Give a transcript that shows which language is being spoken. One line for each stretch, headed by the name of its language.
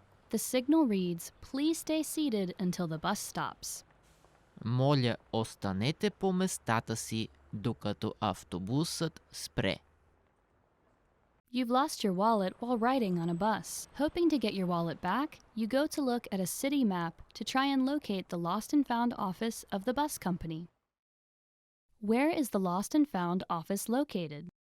English: The signal reads, "Please stay seated until the bus stops."
Bulgarian: Моля, останете по местата си, докато автобусът спре.
English: You've lost your wallet while riding on a bus. Hoping to get your wallet back, you go to look at a city map to try and locate the lost and found office of the bus company. Where is the lost and found office located?